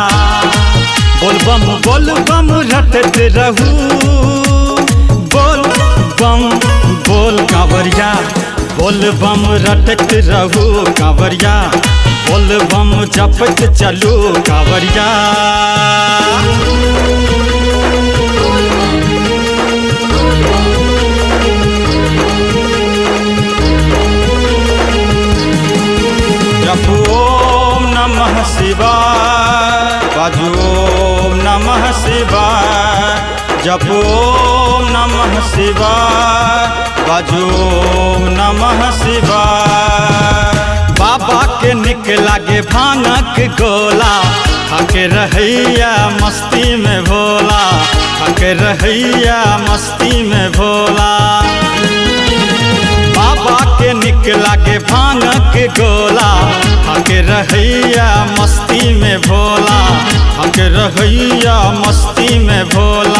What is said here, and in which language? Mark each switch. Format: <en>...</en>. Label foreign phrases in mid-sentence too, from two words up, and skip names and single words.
<bho>बोल बम रटते रहू, बोल बम बोल कांवरिया, बोल बम रटते रहू कांवरिया, बोल बम जपत चलो कांवरिया।</bho> <sa>जपो ओम नमः शिवाय, बाजू ओम नमः शिवाय, जपो ओम नमः शिवाय, बाजू ओम नमः शिवाय।</sa> <mai>बाबा के निक लागे भांगक गोला, खाके रहैया मस्ती में भोला, खाके रहैया मस्ती में भोला। बाबा के निक लागे भांगक गोला, खाके रहैया मस्ती में भोला, खाके रहैया मस्ती में भोला।</mai>